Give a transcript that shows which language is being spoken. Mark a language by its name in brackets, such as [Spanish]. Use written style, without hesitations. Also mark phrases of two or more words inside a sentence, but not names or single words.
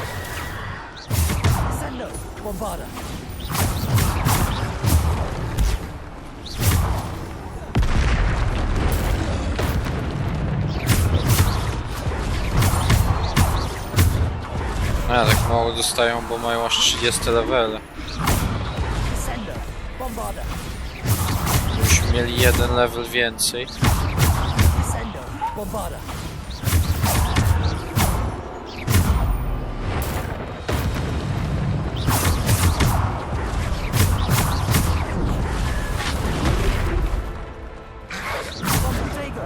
[Latin] Descendo! Bombarda! [Polish] A, tak mało dostają, bo mają aż 30 levele. [Latin] Descendo! Bombarda! [Polish] Już mieli jeden level więcej. [Latin] Descendo! Bombarda! Protego!